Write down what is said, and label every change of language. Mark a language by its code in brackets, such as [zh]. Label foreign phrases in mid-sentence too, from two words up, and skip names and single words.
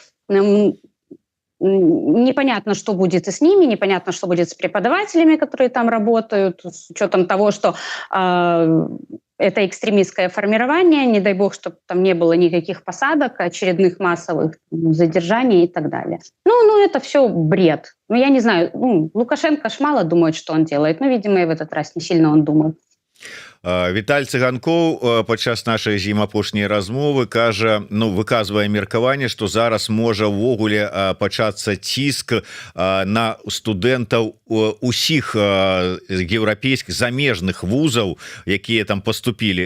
[ru] Непонятно, что будет и с ними, непонятно, что будет с преподавателями, которые там работают, с учетом того, что это экстремистское формирование, не дай бог, чтобы там не было никаких посадок, очередных массовых задержаний и так далее. Ну, это все бред. Ну, я не знаю, Лукашенко ж мало думает, что он делает, но, видимо, и в этот раз не сильно он думает. [be] Віталь Цыганкоў падчас нашай з ім апошняй размовы кажа, ну, выказвае меркаванне, што зараз можа ўвогуле пачацца ціск на студэнтаў усіх еўрапейскіх замежных вузаў, якія там паступілі.